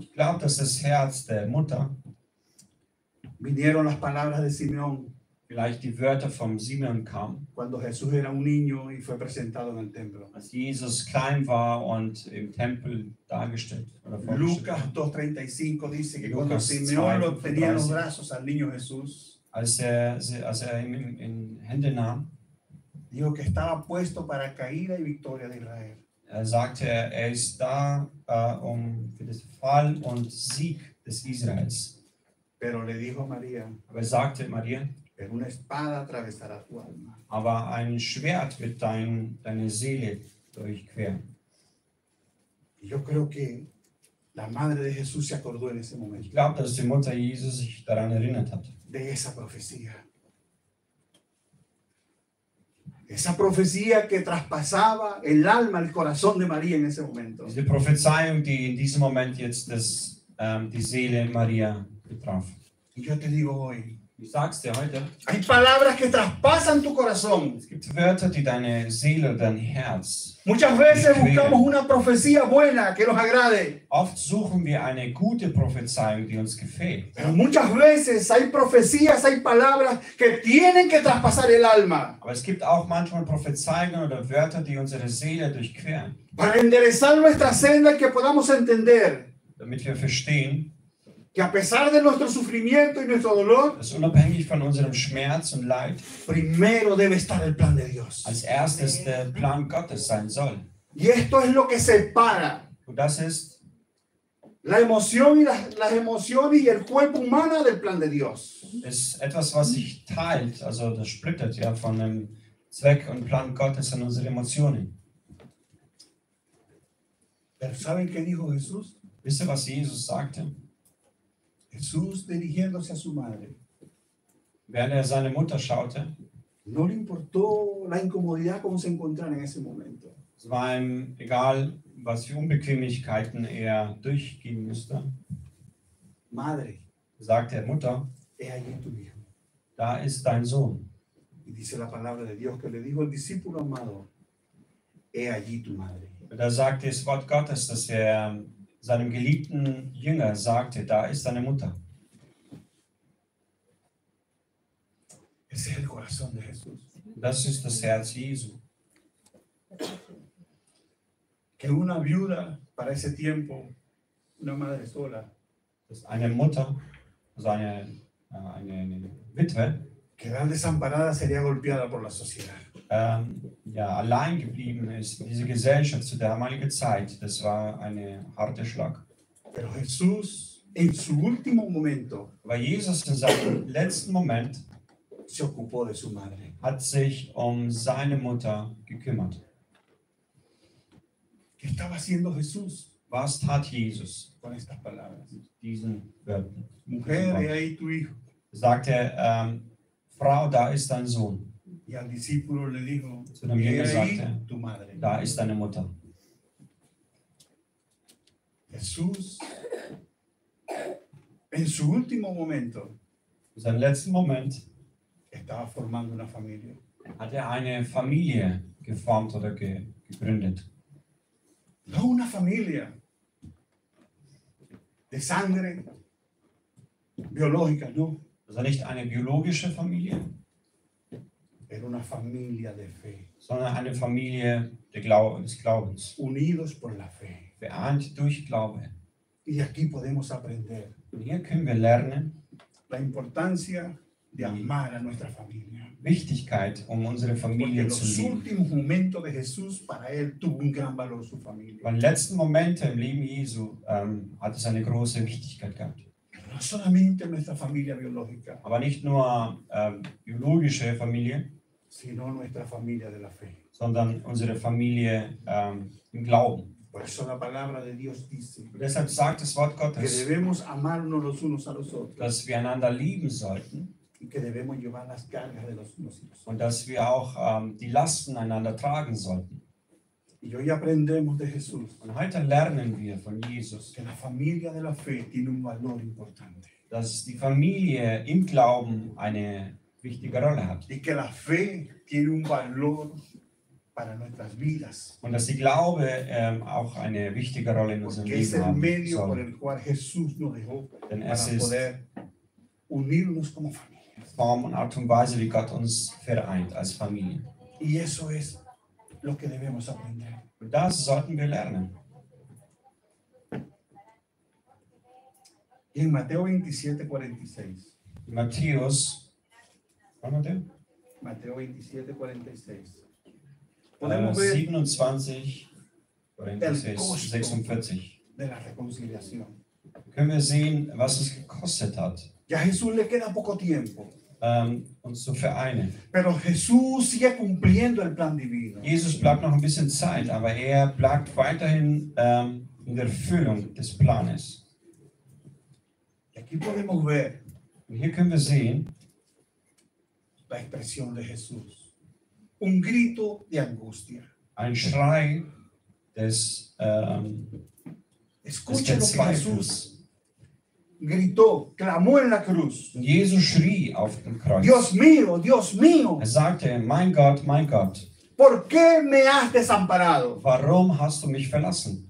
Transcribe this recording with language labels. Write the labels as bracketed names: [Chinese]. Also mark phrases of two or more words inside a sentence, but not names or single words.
[German] Ich glaube, dass das Herz der Mutter, [Spanish] vinieron las palabras de Simeón [German] vielleicht die Wörter vom Simeon kamen, [Spanish] cuando Jesús era un niño y fue presentado en el templo. [German] als Jesus klein war und im Tempel dargestellt oder vorgestellt Lucas war. [Spanish] 2:35 dice que cuando Lucas Simeón lo tenía en los 2:35. brazos al niño Jesús, [German] Als er ihn in Hände nahm, [Spanish] dijo que estaba puesto para caída y victoria de Israel. [German] sagte er ist da für den Fall und Sieg des Israels. [Spanish] Pero le dijo a María, [German] Aber er sagte Maria, [Spanish] pero una espada atravesará tu alma. [German] aber ein Schwert wird deine Seele durchqueren. [Spanish] Y yo creo que la madre de Jesús se acordó en ese [German] Ich [Spanish] momento [German] glaube, dass die Mutter Jesus sich daran erinnert hat. [Spanish] de esa profecía. Esa profecía que traspasaba el alma, el corazón de María en ese momento. [German] Diese Prophezeiung, die in diesem Moment jetzt die Seele Maria betraf. [Spanish] Y yo te digo hoy, [German] Ich sag's dir heute. [Spanish] Hay palabras que traspasan tu corazón. [German] Es gibt Wörter, die deine Seele, dein Herz. [Spanish] Muchas veces buscamos una profecía buena que nos agrade. [German] Oft suchen wir eine gute Prophezeiung, die uns gefällt. [Spanish] Pero muchas veces hay profecías, hay palabras que tienen que traspasar el alma. [German] Aber es gibt auch manchmal Prophezeiungen oder Wörter, die unsere Seele durchqueren. [Spanish] Para enderezar nuestra senda y que podamos entender [German] Damit wir verstehen, [Spanish] que a pesar de nuestro sufrimiento y nuestro dolor, [German] dass unabhängig von unserem Schmerz und Leid [Spanish] primero debe estar el plan de Dios. [German] als erstes der Plan Gottes sein soll. [Spanish] Y esto es lo que separa [German] Und das ist [Spanish] la emoción y las emociones y el cuerpo humano del plan de Dios. [German] etwas, was sich teilt, also das splittert ja von dem Zweck und Plan Gottes an unsere Emotionen. [Spanish] Pero ¿saben qué dijo Jesús? [German] Wisst ihr, was Jesus sagte? [Spanish] Jesús dirigiéndose a su madre. [German] Während seine Mutter schaute, [Spanish] No le importó la incomodidad como se encontrara en ese momento. [German] es war ihm egal, was für Unbequemlichkeiten er durchgehen musste, [Spanish] Madre, [German] sagte er, Mutter, [Spanish] he allí tu hijo. [German] da ist dein Sohn. [Spanish] Y dice la palabra de Dios que le dijo el discípulo amado, he allí tu madre. [German] Und da sagte das Wort Gottes, dass er seinem geliebten Jünger sagte, da ist deine Mutter. [Spanish] Ese es el corazón de Jesús. [German] Das ist das Herz Jesu. [Spanish] Que una viuda para ese tiempo, una madre sola, [German] Dass eine Mutter, also eine Witwe, [Spanish] quedar desamparada sería golpeada por la sociedad. [German] ja, allein geblieben ist. Diese Gesellschaft zu der damaligen Zeit, das war ein harter Schlag. [Spanish] Pero Jesús, en su último momento, [German] Aber Jesus in seinem letzten Moment [Spanish] se ocupó de su madre. [German] hat sich seine Mutter gekümmert. [Spanish] ¿Qué estaba haciendo Jesús [German] Was tat Jesus [Spanish] con estas palabras? [German] mit diesen Wörtern? [Spanish] Mujer, he ahí tu hijo. [German] Sagte Frau, da ist dein Sohn. [Spanish] Y al discípulo le dijo, [German] Zu dem [Spanish] he [German] Jünger [Spanish] ahí [German] sagte, [Spanish] tu madre. [German] da ist deine Mutter. [Spanish] Jesús, en su último momento, [German] In seinem letzten Moment [Spanish] estaba formando una familia. [German] hat er eine Familie geformt oder gegründet. [Spanish] No una familia de sangre biológica, no. [German] Also nicht eine biologische Familie, [Spanish] Era una familia de fe, [German] sondern eine Familie des Glaubens. [Spanish] unidos por la fe. [German] Vereint durch Glaube. [Spanish] Y de aquí podemos aprender [German] Und hier können wir lernen, [Spanish] la importancia de amar a nuestra familia. [German] Wichtigkeit, unsere [Spanish] Porque [German] Familie [Spanish] en [German] zu [Spanish] los [German] lieben. [Spanish] últimos momentos de Jesús, para él tuvo un gran valor su familia. [German] Bei den letzten Momenten im Leben Jesu hat es eine große Wichtigkeit gehabt. [Spanish] No solamente nuestra familia biológica, [German] Aber nicht nur biologische Familie, [Spanish] sino nuestra familia de la fe. [German] sondern unsere Familie im Glauben. [Spanish] Por eso la palabra de Dios dice [German] Und deshalb sagt das Wort [Spanish] que [German] Gottes, [Spanish] debemos amarnos los unos a los otros [German] dass wir einander lieben sollten [Spanish] y que debemos llevar las cargas de los unos. [German] und dass wir auch die Lasten einander tragen sollten. [Spanish] Y hoy aprendemos de Jesús [German] Und heute lernen wir von Jesus, [Spanish] que la familia de la fe tiene un valor importante [German] dass die Familie im Glauben eine wichtige Rolle hat. [Spanish] y que la fe tiene un valor para nuestras vidas, [German] Und dass die Glaube auch eine wichtige Rolle in unserem [Spanish] porque es [German] Leben [Spanish] el [German] haben [Spanish] medio por [German] soll. [Spanish] el cual Jesús nos dejó [German] Denn [Spanish] para [German] es ist [Spanish] poder unirnos como familia. [German] Form und Art und Weise, wie Gott uns vereint als Familie. [Spanish] Y eso es lo que debemos aprender. [German] Und das sollten wir lernen. [Spanish] Y en Mateo 27:46, [German] In Matthäus, wann war der? [Spanish] Mateo 27:46, podemos ver 27, 46, 46. de la reconciliación. [German] Können wir sehen, was es gekostet hat, [Spanish] Ya a Jesús le queda poco tiempo, [German] uns zu vereinen. [Spanish] pero Jesús sigue cumpliendo el plan divino. [German] Jesus bleibt noch ein bisschen Zeit, aber er bleibt weiterhin in der Erfüllung des Planes. [Spanish] Y aquí podemos ver [German] Und hier können wir sehen, [Spanish] la expresión de Jesús. Un grito de angustia. [German] ein Schrei des [Spanish] Escuche lo que Jesús, gritó, clamó en la cruz. [German] Und Jesus schrie auf dem Kreuz. [Spanish] Dios mío, Dios mío, [German] Sagte, mein Gott, [Spanish] ¿por qué me has desamparado? [German] warum hast du mich verlassen?